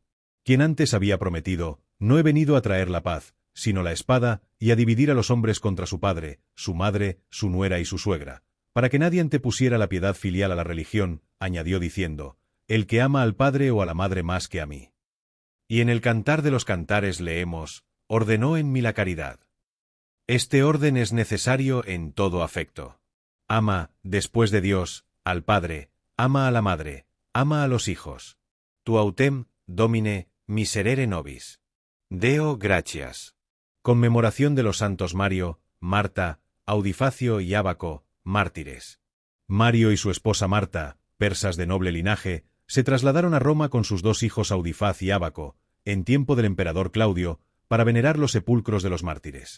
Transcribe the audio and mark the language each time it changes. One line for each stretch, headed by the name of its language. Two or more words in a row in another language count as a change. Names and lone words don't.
Spanish: Quien antes había prometido, no he venido a traer la paz, sino la espada, y a dividir a los hombres contra su padre, su madre, su nuera y su suegra, para que nadie antepusiera la piedad filial a la religión, añadió diciendo, el que ama al padre o a la madre más que a mí. Y en el Cantar de los Cantares leemos, ordenó en mí la caridad. Este orden es necesario en todo afecto. Ama, después de Dios, al Padre, ama a la madre, ama a los hijos.
Latin: Tu autem, Domine, miserere nobis. Deo gratias.
Spanish: Conmemoración de los santos Mario, Marta, Audifacio y Ábaco, mártires. Mario y su esposa Marta, persas de noble linaje, se trasladaron a Roma con sus dos hijos Audifaz y Ábaco, en tiempo del emperador Claudio, para venerar los sepulcros de los mártires.